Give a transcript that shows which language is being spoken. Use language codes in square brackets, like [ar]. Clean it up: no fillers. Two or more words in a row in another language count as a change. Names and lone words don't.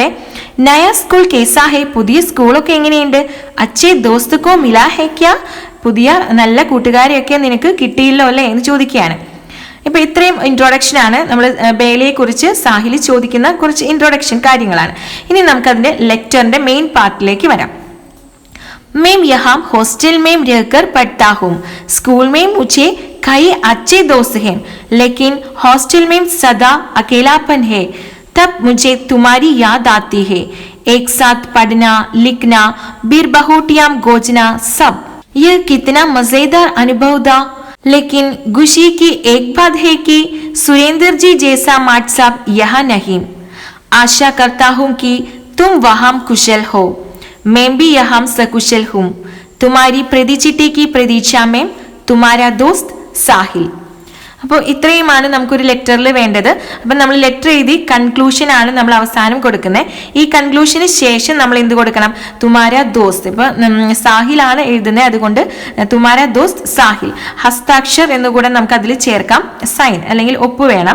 [hi] नया स्कूल कैसा है, [ml] പുതിയ സ്കൂളൊക്കെ എങ്ങനെയുണ്ട്? [hi] अच्छे दोस्त को मिला है क्या? [ml] പുതിയ നല്ല കൂട്ടുകാരെയൊക്കെ നിനക്ക് കിട്ടിയില്ലോ അല്ലേ എന്ന് ചോദിക്കുകയാണ്. ഇപ്പൊ ഇത്രയും ഇൻട്രൊഡക്ഷൻ ആണ് നമ്മൾ ബേലയെ കുറിച്ച് സാഹിൽ ചോദിക്കുന്ന കുറച്ച് ഇൻട്രൊഡക്ഷൻ കാര്യങ്ങളാണ്. ഇനി നമുക്ക് അതിന്റെ ലെറ്ററിന്റെ മെയിൻ പാർട്ടിലേക്ക് വരാം. [hi] मैं यहाँ हॉस्टल में रहकर पढ़ता हूँ। स्कूल में मुझे कई अच्छे दोस्त हैं, लेकिन हॉस्टल में सदा अकेलापन है। तब मुझे तुम्हारी याद आती है। एक साथ पढ़ना, लिखना, बिरबहुटियां गोजना, सब यह कितना मजेदार अनुभव था। लेकिन खुशी की एक बात है कि सुरेंद्र जी जैसा माट साहब यहाँ नहीं। आशा करता हूँ कि तुम वहाँ कुशल हो। मैं भी यहाँ सकुशल हूँ। तुम्हारी प्रतिचिट्ठी की प्रतीक्षा में तुम्हारा दोस्त साहिल. [ml] അപ്പോൾ ഇത്രയുമാണ് നമുക്കൊരു ലെറ്ററിൽ വേണ്ടത്. അപ്പം നമ്മൾ ലെറ്റർ എഴുതി കൺക്ലൂഷൻ ആണ് നമ്മൾ അവസാനം കൊടുക്കുന്നത്. ഈ കൺക്ലൂഷന് ശേഷം നമ്മൾ എന്ത് കൊടുക്കണം? [hi] तुम्हारा दोस्त. [ml] ഇപ്പൊ സാഹിലാണ് എഴുതുന്നത്, അതുകൊണ്ട് [hi] तुम्हारा दोस्त [ml] സാഹിൽ. ഹസ്താക്ഷർ എന്നുകൂടെ നമുക്ക് അതിൽ ചേർക്കാം, സൈൻ അല്ലെങ്കിൽ ഒപ്പ് വേണം.